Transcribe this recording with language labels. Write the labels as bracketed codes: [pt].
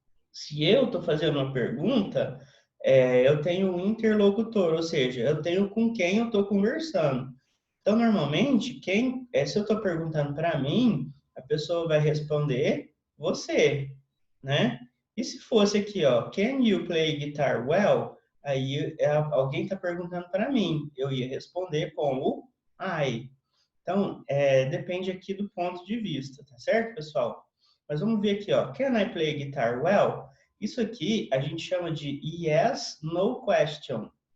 [pt] Se eu estou fazendo uma pergunta, eu tenho um interlocutor, ou seja, eu tenho com quem eu estou conversando. Então, normalmente, se eu estou perguntando para mim, a pessoa vai responder você, né? E se fosse aqui, ó, [en] Can you play guitar well? [pt] Aí alguém está perguntando para mim, eu ia responder com o I. Então, depende aqui do ponto de vista, tá certo, pessoal? Mas vamos ver aqui, ó. [en] Can I play guitar well? [pt] Isso aqui a gente chama de [en] yes, no question.